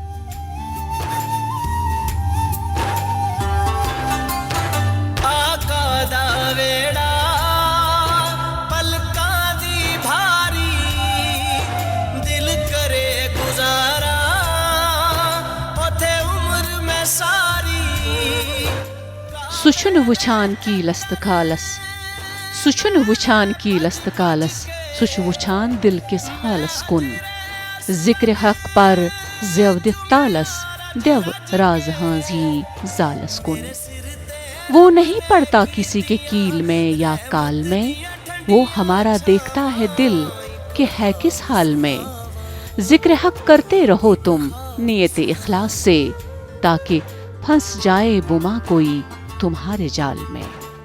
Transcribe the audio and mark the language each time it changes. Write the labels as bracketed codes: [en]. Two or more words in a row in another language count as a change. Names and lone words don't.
[pa] آقا دا ویڑا پلکاں دی بھاری، دل کرے گزارا اوتھے عمر میں ساری. [ks] سچن وچھان کی لست کالس، سچن وچھان کی لست کالس، سچ وچھان دل کس حالس کن. ذکر حق پر زیو دختالس، دیو راز ہانزی زالس کن. [ur] وہ نہیں پڑتا کسی کے کیل میں یا کال میں، وہ ہمارا دیکھتا ہے دل کہ ہے کس حال میں. ذکر حق کرتے رہو تم نیت اخلاص سے، تاکہ پھنس جائے بما کوئی تمہارے جال میں.